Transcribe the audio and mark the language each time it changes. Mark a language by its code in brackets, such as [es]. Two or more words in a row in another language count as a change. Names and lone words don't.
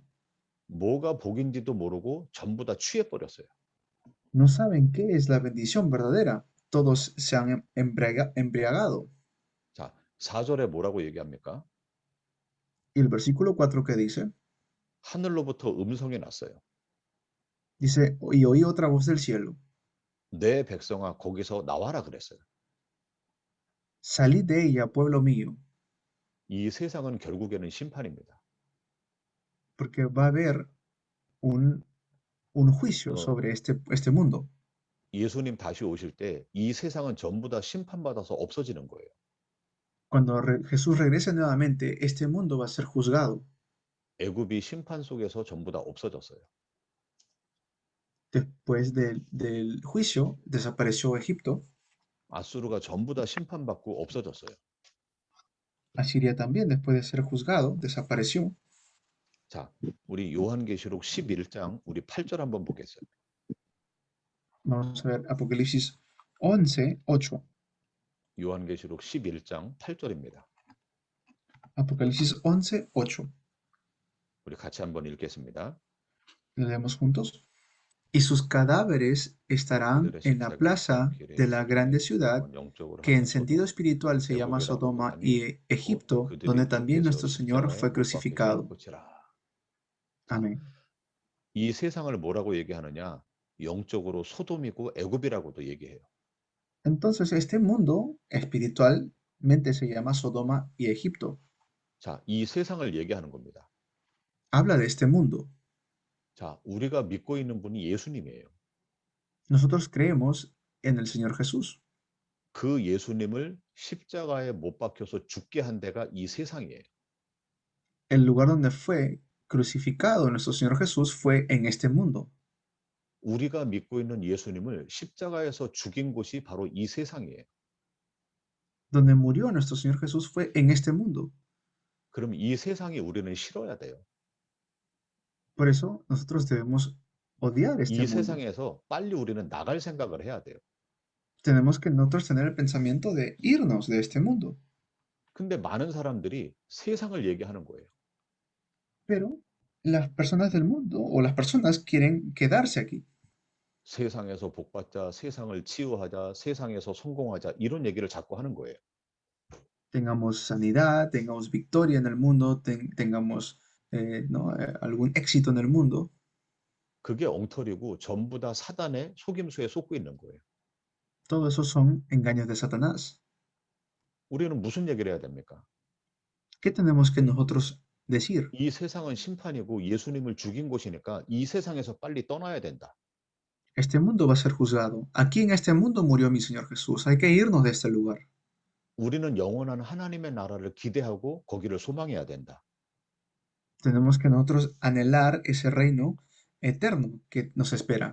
[ko] 뭐가 복인지도 모르고 전부 다 취해 버렸어요. [es] No saben qué es la bendición verdadera. Todos se han embriagado. [ko] 자, 4절에 뭐라고 얘기합니까? [es] Y el versículo 4 que dice, [ko] 하늘로부터 음성이 났어요. [es] dice, y oí otra voz del cielo. [ko] 내 백성아 거기서 나와라 그랬어요. [es] Salid de ella, pueblo mío, [ko] 이 세상은 결국에는 심판입니다. [es] porque va a haber un juicio sobre este mundo. [ko] 예수님 다시 오실 때 이 세상은 전부 다 심판받아서 없어지는 거예요. [es] Cuando Jesús regrese nuevamente, este mundo va a ser juzgado. [ko] 애굽이 심판 속에서 전부 다 없어졌어요. [es] Después del juicio, desapareció Egipto. [ko] 아수르가 전부 다 심판받고 없어졌어요. [es] Asiria también, después de ser juzgado, desapareció. [ko] 자, 우리 요한계시록 11장 우리 8절 한번 보겠어요. [es] Vamos a ver Apocalipsis 11, 8. [ko] 요한계시록 11장 8절입니다. [es] Apocalipsis 11, 8. [ko] 우리 같이 한번 읽겠습니다. [es] Leemos juntos. Y sus cadáveres estarán en la plaza de la grande ciudad, que en sentido espiritual se llama Sodoma y Egipto, donde también nuestro Señor fue crucificado. Amén. [ko] 이 세상을 뭐라고 얘기하느냐? 영적으로 소돔이고 애굽이라고도 얘기해요. [es] Entonces, este mundo espiritualmente se llama Sodoma y Egipto. [ko] 자, 이 세상을 얘기하는 겁니다. [es] Habla de este mundo. [ko] 자, 우리가 믿고 있는 분이 예수님이에요. [es] Nosotros creemos en el Señor Jesús. [ko] 그 예수님을 십자가에 못 박혀서 죽게 한 데가 이 세상이에요. [es] El lugar donde fue crucificado nuestro Señor Jesús fue en este mundo. [ko] 우리가 믿고 있는 예수님을 십자가에서 죽인 곳이 바로 이 세상이에요. [es] Donde murió nuestro Señor Jesús fue en este mundo. [ko] 그럼 이 세상이 우리는 싫어야 돼요. [es] Por eso nosotros debemos odiar este [ko] 이 [es] mundo. [ko] 세상에서 빨리 우리는 나갈 생각을 해야 돼요. [es] Tenemos que nosotros tener el pensamiento de irnos de este mundo. [ko] 근데 많은 사람들이 세상을 얘기하는 거예요. [es] Pero las personas del mundo o las personas quieren quedarse aquí. [ko] 세상에서 복받자, 세상을 치유하자, 세상에서 성공하자 이런 얘기를 자꾸 하는 거예요. [es] Tengamos sanidad, tengamos victoria en el mundo, tengamos algún éxito en el mundo. [ko] 그게 엉터리고 전부 다 사단의 속임수에 속고 있는 거예요. [es] Todo eso son engaños de Satanás. [ko] 우리는 무슨 얘기를 해야 됩니까? [es] ¿Qué tenemos que nosotros decir? [ko] 이 세상은 심판이고 예수님을 죽인 곳이니까 이 세상에서 빨리 떠나야 된다. [es] Este mundo va a ser juzgado. Aquí en este mundo murió mi Señor Jesús. Hay que irnos de este lugar. [ko] 우리는 영원한 하나님의 나라를 기대하고 거기를 소망해야 된다. [es] Tenemos que nosotros anhelar ese reino eterno que nos espera.